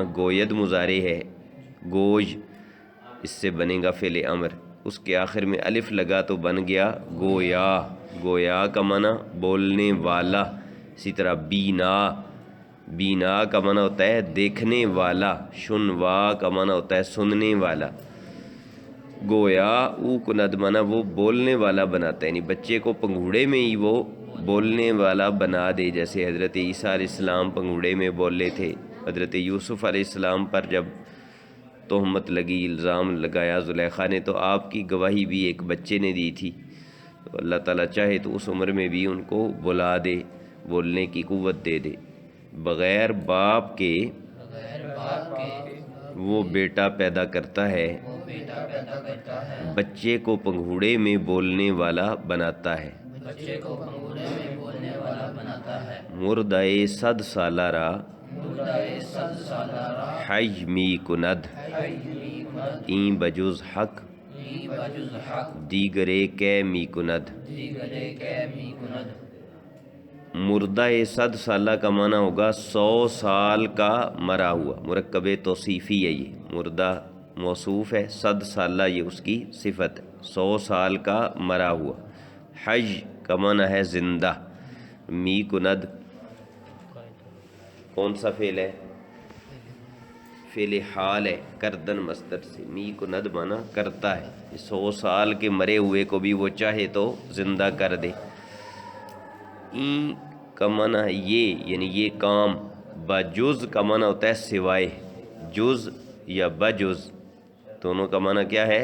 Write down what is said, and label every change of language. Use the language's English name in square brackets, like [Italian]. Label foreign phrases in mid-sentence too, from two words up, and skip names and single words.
[Urdu] گوید مضارع ہے، گوج اس سے بنے گا فعل امر، اس کے آخر میں الف لگا تو بن گیا گویا۔ گویا کا معنی بولنے والا۔ اسی طرح بینا، بینا کا معنی ہوتا ہے دیکھنے والا۔ شنوا کا معنی ہوتا ہے سننے والا۔ [Persian] گویا او کند [Urdu] معنی وہ بولنے والا بناتا ہے، یعنی بچے کو پنگھوڑے میں ہی وہ بولنے والا بنا دے، جیسے حضرت عیسیٰ علیہ السلام پنگھوڑے میں بولے تھے۔ حضرت یوسف علیہ السلام پر جب تہمت لگی، الزام لگایا زلیخا نے، تو آپ کی گواہی بھی ایک بچے نے دی تھی۔ تو اللہ تعالیٰ چاہے تو اس عمر میں بھی ان کو بلا دے، بولنے کی قوت دے دے۔ بغیر باپ کے وہ بیٹا پیدا کرتا ہے، بچے کو پنگھوڑے میں بولنے والا بناتا ہے۔ [Persian] مردۂ صد سالہ را حی می کند، این بجز حق دیگرے کے می کند۔ مردہ صد سالہ [Urdu] کا معنی ہوگا 100 سال کا مرا ہوا، مرکب توصیفی ہے یہ۔ مردہ موصوف ہے، [Persian] صد سالہ [Urdu] یہ اس کی صفت ہے، 100 سال کا مرا ہوا۔ حج کا معنی ہے زندہ۔ [Persian] می کند [Urdu] کون سا فعل ہے؟ فعل حال ہے، کردن مصدر سے، [Persian] می کند [Urdu] مانا کرتا ہے، 100 سال کے مرے ہوئے کو بھی وہ چاہے تو زندہ کر دے۔ این کا معنی ہے یہ، یعنی یہ کام، بجز کا معنی ہوتا ہے سوائے، جز یا بجز دونوں کا معنی کیا ہے؟